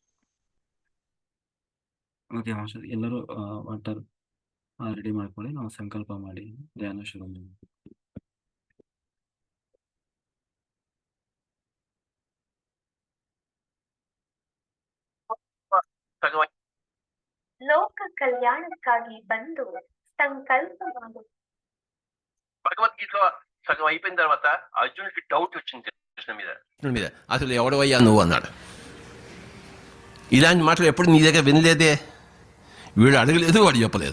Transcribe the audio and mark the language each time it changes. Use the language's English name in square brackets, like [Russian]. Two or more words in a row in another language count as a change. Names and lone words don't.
[Kannada] ಓಕೆ ಮಾಸ್ಟರ್, ಎಲ್ಲರೂ [English] water ready [Kannada] ಮಾಡ್ಕೊಳ್ಳಿ, ನಾವು ಸಂಕಲ್ಪ ಮಾಡಿ ಧ್ಯಾನ ಶುರು ಮಾಡಿ. ಲೋಕ కళ్యాణಕ್ಕಾಗಿ ಬಂದು ಸಂಕಲ್ಪ ಮಾಡು. [Telugu] భగవద్గీతలో సగం అయిపోయిన తర్వాత అర్జునుడికి డౌట్ వచ్చింది కృష్ణ మీద అసలు ఎవడవయ్యా నువ్వు అన్నాడు. ఇలాంటి మాటలు ఎప్పుడు నీ దగ్గర వినలేదే, వీడు అడగలేదు, వాడు చెప్పలేదు.